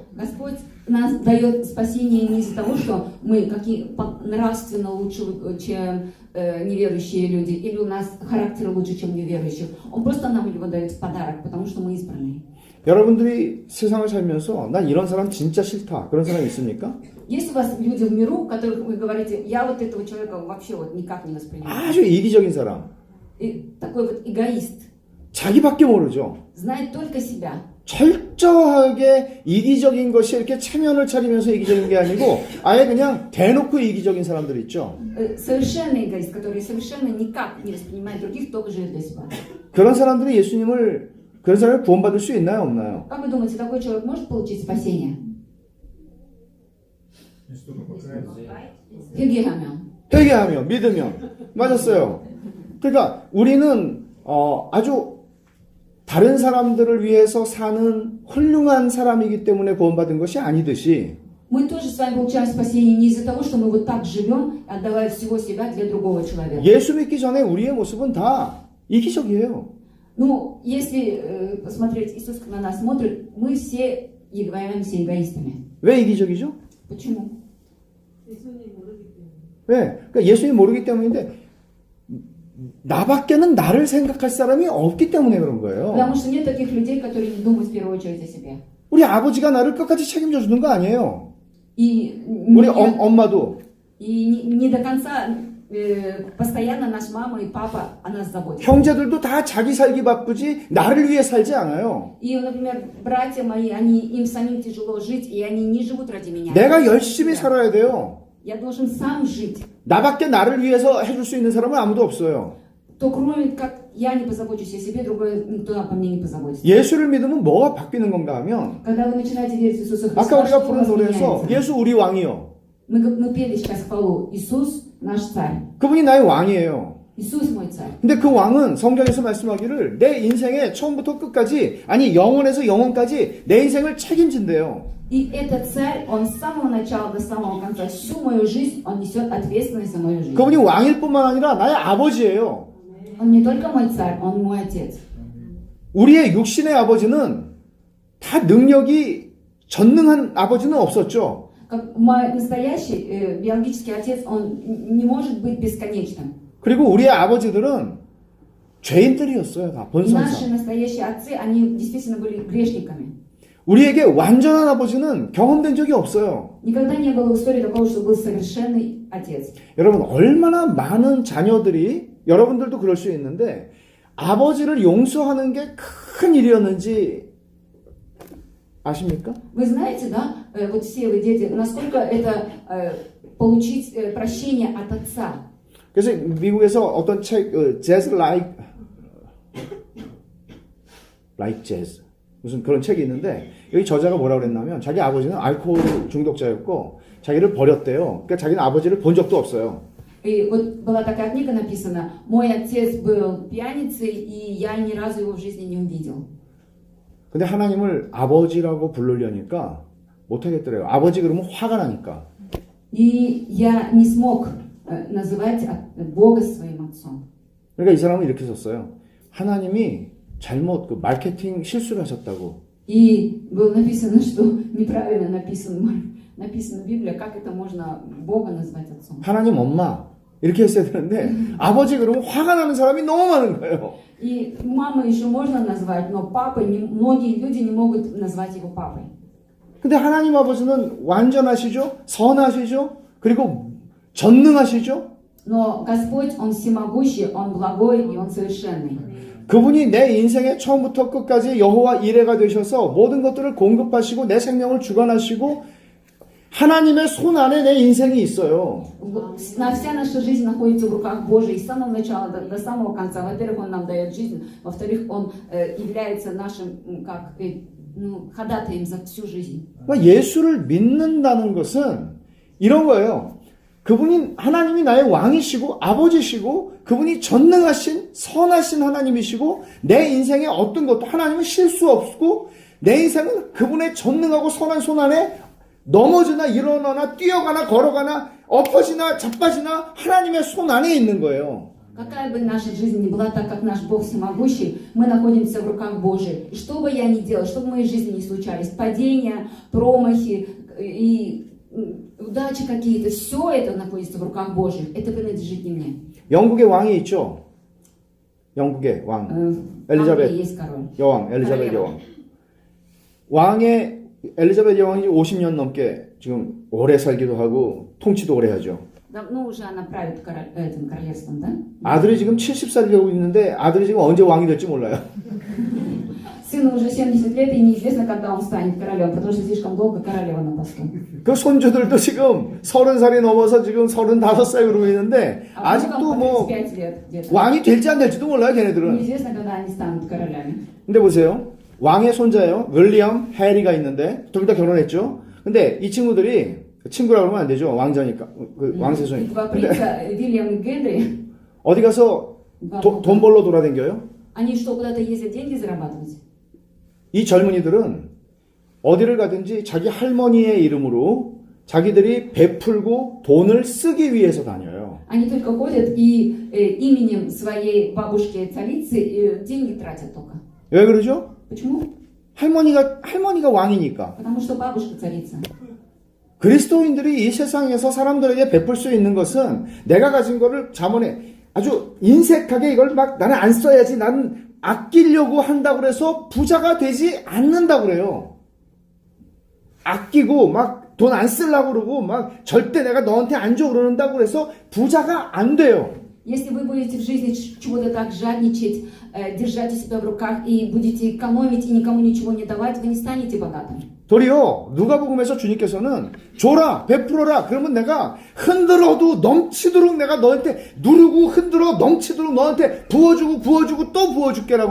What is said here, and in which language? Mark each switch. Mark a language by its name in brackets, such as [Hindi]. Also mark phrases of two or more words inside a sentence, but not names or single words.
[Russian] Господь нас дает спасение не из-за того, что мы нравственно лучше, чем неверующие люди, или у нас характер лучше, чем неверующих. Он просто нам его дает в подарок, потому что мы избранные. [Korean] 여러분들이 세상을 살면서 난 이런 사람 진짜 싫다. 그런 사람 있습니까? [Russian] Есть у вас люди в миру, которых вы говорите, я вот этого человека вообще вот никак не воспринимаю. [Korean] 아주 이기적인 사람. [Russian] И такой вот эгоист. [Korean] 자기밖에 모르죠. [Russian] Знает только себя. [Korean] 철저하게 이기적인 것이 이렇게 체면을 차리면서 이기적인 게 아니고 아예 그냥 대놓고 이기적인 사람들 있죠. [Russian] Совершенный эгоист, который совершенно никак не воспринимает других, только живет для себя. [Korean] 그런 사람들이 그런 사람을 구원받을 수 있나요, 없나요? [Russian] Как вы думаете, такой человек может получить спасение? [Korean] 회개하면. 회개하며 믿으면 맞았어요. 그러니까 우리는 아주 다른 사람들을 위해서 사는 훌륭한 사람이기 때문에 구원받은 것이 아니듯이 [Russian] Мы тоже с вами получаем спасение не из-за того, что мы вот так живем, отдавая всего себя для другого человека. [Korean] 예수 믿기 전에 우리의 모습은 다 이기적이에요. [Russian] Ну, если посмотреть, Иисус на нас смотрит, мы все являемся эгоистами. [Korean] 왜 이기적이죠? [Russian] Почему? [Korean] 왜? 그러니까 예수님 모르기 때문인데 나밖에는 나를 생각할 사람이 없기 때문에 그런 거예요. [Russian] Потому что нет таких людей, которые не думают в первую очередь о себе. [Korean] 우리 아버지가 나를 끝까지 책임져 주는 거 아니에요. [Russian] И [Korean] 우리 엄마도 [Russian] не до конца постоянно наша мама и папа о нас заботятся. [Korean] 형제들도 다 자기 살기 바쁘지 나를 위해 살지 않아요. [Russian] И, например, братья мои, им самим тяжело жить, и они не живут ради меня. [Korean] 내가 열심히 살아야 돼요. [Russian] Я должен сам жить. [Korean] 나밖에 나를 위해서 해줄 수 있는 사람은 아무도 없어요. [Russian] То кроме как я не позабочусь о себе, другой никто обо мне не позаботится. [Korean] 예수를 믿으면 뭐가 바뀌는 건가 하면 [Russian] Когда вы начинаете верить в Иисуса Христа, [Korean] 아까 우리가 [Russian] что у [Korean] 부른 [Russian] вас [Korean] 노래에서 [Russian] меняется? [Korean] 예수 우리 왕이요. [Russian] Мы пели сейчас хвалу. Иисус наш царь. [Korean] 그분이 나의 왕이에요. [Russian] Иисус мой царь. [Korean] 근데 그 왕은 성경에서 말씀하기를 내 인생의 처음부터 끝까지 아니 영원에서 영원까지 내 인생을 책임진대요. [Russian] И этот царь, он с самого начала до самого конца, всю мою жизнь, он несет ответственность за мою жизнь. [Korean] 그분이 왕일 뿐만 아니라 나의 아버지예요. [Russian] Он не только мой царь, он мой отец. [Korean] 우리의 육신의 아버지는 다 능력이 전능한 아버지는 없었죠. [Russian] Как мой настоящий биологический отец, он не может быть бесконечным. [Korean] 그리고 우리의 아버지들은 죄인들이었어요. 다 [Russian] Наши [Korean] 본성상. [Russian] настоящие отцы, они действительно были грешниками. [Korean] 우리에게 완전한 아버지는 경험된 적이 없어요. [Russian] Никогда не было в истории такого, что был совершенный отец. [Korean] 여러분 얼마나 많은 자녀들이 여러분들도 그럴 수 있는데 아버지를 용서하는 게 큰 일이었는지 아십니까? [Russian] Вы знаете, да, вот все вы дети, насколько это получить прощение от отца. [Korean] 그래서 미국에서 어떤 책, Jazz Like Jazz 무슨 그런 책이 있는데 여기 저자가 뭐라고 그랬냐면 자기 아버지는 알코올 중독자였고 자기를 버렸대요. 그러니까 자기는 아버지를 본 적도 없어요. [Russian] И вот была такая книга написана, мой отец был пьяницей, и я ни разу его в жизни не увидел. [Korean] 근데 하나님을 아버지라고 부르려니까 못하겠더래요. 아버지 그러면 화가 나니까. [Russian] И я не смог называть Бога своим отцом. [Korean] 그러니까 이 사람은 이렇게 썼어요. 하나님이 잘못 그 마케팅 실수를 하셨다고. [Russian] И было написано, что неправильно написана Библия, как это можно Бога назвать отцом. [Korean] 하나님 엄마 이렇게 했어야 되는데 아버지 그러면 화가 나는 사람이 너무 많은 거예요. [Russian] И маму еще можно назвать, но папой многие люди не могут назвать его папой. [Korean] 근데 하나님 아버지는 완전하시죠? 선하시죠? 그리고 전능하시죠? [Russian] Но Господь, Он всемогущий, Он благой и Он совершенный. [Korean] 그분이 내 인생의 처음부터 끝까지 여호와 이레가 되셔서 모든 것들을 공급하시고 내 생명을 주관하시고 하나님의 손 안에 내 인생이 있어요. [Russian] Вся наша жизнь находится в руках Божьих, с самого начала до самого конца. Во-первых, Он нам дает жизнь, во-вторых, Он является нашим ходатаем за всю жизнь. [Korean] 예수를 믿는다는 것은 이런 거예요. 그분이 하나님이 나의 왕이시고 아버지시고 그분이 전능하신 선하신 하나님이시고 내 인생에 어떤 것도 하나님은 실수 없고 내 인생은 그분의 전능하고 선한 손 안에 넘어지나 일어나나 뛰어가나 걸어가나 엎어지나 자빠지나 하나님의 손 안에 있는 거예요. [Russian] Какая бы наша жизнь ни была, так как наш Бог всемогущий, мы находимся в руках Божьих. И что бы я ни делал, что бы в моей жизни ни случались, падения, промахи и удачи какие-то, все это находится в руках Божьих. Это принадлежит не мне. [Korean] 영국의 왕이 있죠. 영국의 왕. [Russian] В Англии [Korean] 엘리자베트 [Russian] есть король. [Korean] 여왕, 엘리자베트 [Russian] Королева. [Korean] 여왕. 왕의 엘리자베트 여왕이 50년 넘게 지금 오래 살기도 하고 통치도 오래 하죠. [Russian] Давно уже она правит этим королевством, да? [Korean] 아들이 지금 70살 되고 있는데 아들이 지금 언제 왕이 될지 몰라요. [Russian] Сыну уже 70 лет, и неизвестно, когда он станет королем, потому что слишком долго королева на посту. [Korean] 그 손주들도 지금 30살이 넘어서 지금 35살 그러고 있는데 [Russian] А [Korean] 아직도 [Russian] внукам [Korean] 뭐 [Russian] по 35 лет где-то. [Korean] 왕이 될지 안 될지도 몰라요, 걔네들은. [Russian] Неизвестно, когда они станут королями. [Korean] 근데 보세요. 왕의 손자예요. 윌리엄 해리가 있는데 둘 다 결혼했죠. 근데 이 친구들이 친구라고 그러면 안 되죠. 왕자니까. 그 왕세손이. [Russian] Два принца, Вильям и Генри, [Korean] 어디 가서 돈 벌러 돌아다녀요? [Russian] они что, куда-то ездят деньги зарабатывать? [Korean] 이 젊은이들은 어디를 가든지 자기 할머니의 이름으로 자기들이 베풀고 돈을 쓰기 위해서 다녀요. [Russian] Они только ходят и именем своей бабушки-царицы деньги тратят только. [Korean] 왜 그러죠? [Russian] Почему? [Korean] 할머니가 왕이니까. [Russian] Потому что бабушка царица. [Korean] 그리스도인들이 이 세상에서 사람들에게 베풀 수 있는 것은 내가 가진 거를 자문해 아주 인색하게 이걸 막 나는 안 써야지 나는 아끼려고 한다고 그래서 부자가 되지 않는다고 그래요. 아끼고 막 돈 안 쓰려고 그러고 막 절대 내가 너한테 안 줘 그러는다고 그래서 부자가 안 돼요. [Russian] Если вы будете в жизни чего-то так жадничать, держать у себя в руках и будете экономить и никому ничего не давать, вы не станете богатым. [Korean] 도리어 누가복음에서 주님께서는 줘라 베풀어라 그러면 내가 흔들어도 넘치도록 내가 너한테 누르고 흔들어 넘치도록 너한테 부어주고 또 부어줄게라고